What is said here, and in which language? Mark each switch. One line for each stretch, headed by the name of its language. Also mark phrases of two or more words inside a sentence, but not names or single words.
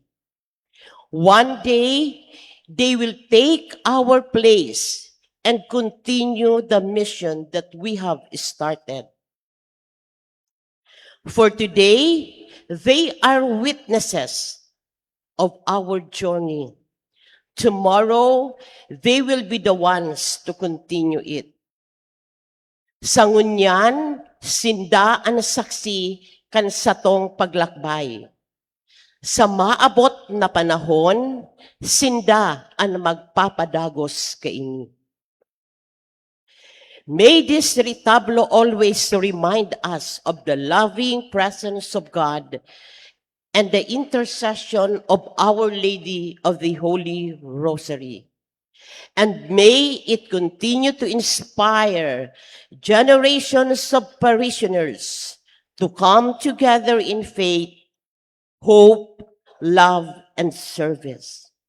English: One day, they will take our place and continue the mission that we have started. For today, they are witnesses of our journey. Tomorrow, they will be the ones to continue it.
Bikol: Sa ngunyan, sinda ang saksi kan satong paglakbay. Sa maabot na panahon, sinda ang magpapadagos kaini.
English: May this retablo always remind us of the loving presence of God and the intercession of Our Lady of the Holy Rosary. And may it continue to inspire generations of parishioners to come together in faith, hope, love, and service.